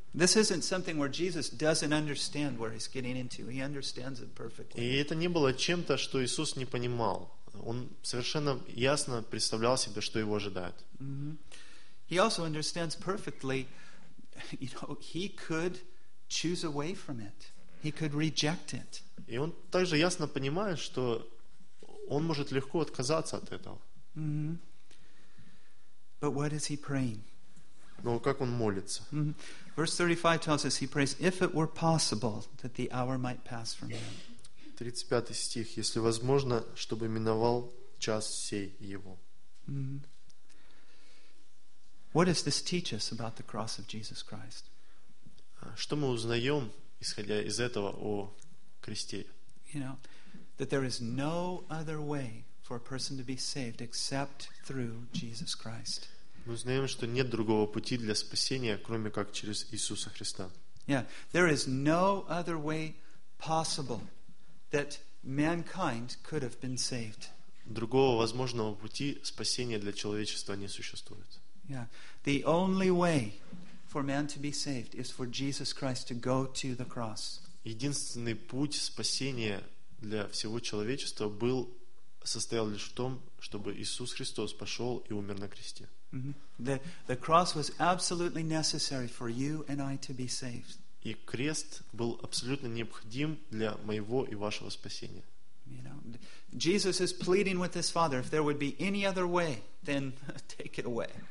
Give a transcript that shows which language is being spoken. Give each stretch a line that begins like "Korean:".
English: This isn't something where Jesus doesn't understand where he's getting into. He understands it perfectly.
Russian: И это не было чем-то, что Иисус не понимал. Он совершенно ясно представлял себе, что его ожидает. Mm-hmm.
English: He also understands perfectly, you know, he could choose away from it. He could reject it.
Russian: И он также ясно понимает, что он может легко отказаться от этого.
English: Mm-hmm. But what is he praying?
Russian: Но как он молится? Mm-hmm.
English: Verse 35 tells us he prays, if it were possible that the hour might pass from him.
Russian: 35 стих, если возможно, чтобы миновал час сей его. Mm-hmm.
English: What does this teach us about the cross of Jesus Christ?
Russian: Что мы узнаем, исходя из этого, о кресте?
English: You know, that there is no other way for a person to be saved except through Jesus Christ.
Russian: Мы узнаем, что нет другого пути для спасения, кроме как через Иисуса Христа.
English: Yeah, there is no other way possible that mankind could have been saved.
Russian: Другого возможного пути спасения для человечества не существует. Yeah.
English: The only way for man to be saved is for Jesus Christ to go to the cross.
Russian: Единственный путь спасения для всего человечества был состоял лишь в том, чтобы Иисус Христос пошел и умер на кресте. Mm-hmm.
English: The cross was absolutely necessary for you and I to be saved.
Russian: И крест был абсолютно необходим для моего и вашего спасения.
English: You know, Jesus is pleading with his Father, if there would be any other way, then take it away.